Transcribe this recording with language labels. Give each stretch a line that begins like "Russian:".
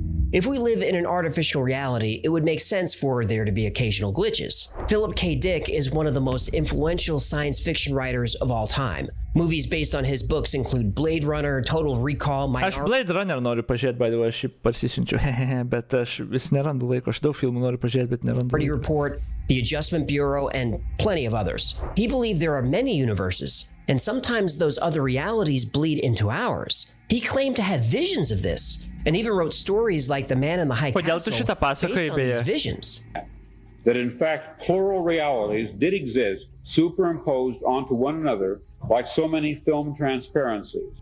English: If we live in an artificial reality, it would make sense for there to be occasional glitches. Philip K. Dick is one of the most influential science fiction writers of all time. Movies based on his books include Blade Runner, Total Recall,
Lithuanian: Aš Blade Runner noriu pažiūrėti,
English: by the way,
Lithuanian: aš jį parsisinčiu, bet aš vis nerandu laiko, aš daug filmų noriu pažiūrėti, bet nerandu laiko.
English: Report, The Adjustment Bureau, and plenty of others. He believed there are many universes, and sometimes those other realities bleed into ours. He claimed to have visions of this, and even wrote stories like The Man in the High Castle based on these visions. That in fact, plural realities did exist, superimposed onto one another, like so many film transparencies.